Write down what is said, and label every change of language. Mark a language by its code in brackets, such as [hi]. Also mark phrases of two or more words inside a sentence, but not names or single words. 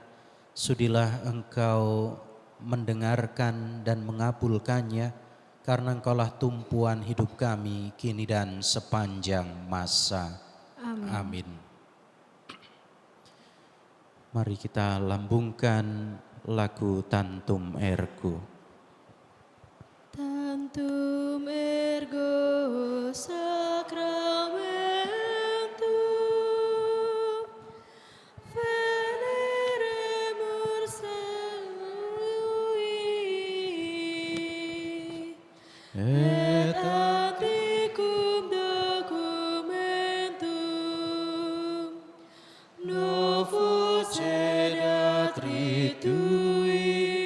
[id] Sudilah Engkau mendengarkan dan mengabulkannya, karena Engkaulah tumpuan hidup kami kini dan sepanjang masa. Amin. Mari kita lambungkan lagu Tantum Ergo. [la] Tantum ergo sacramentum veneremur salui et antiquum documentum novus cedat ritui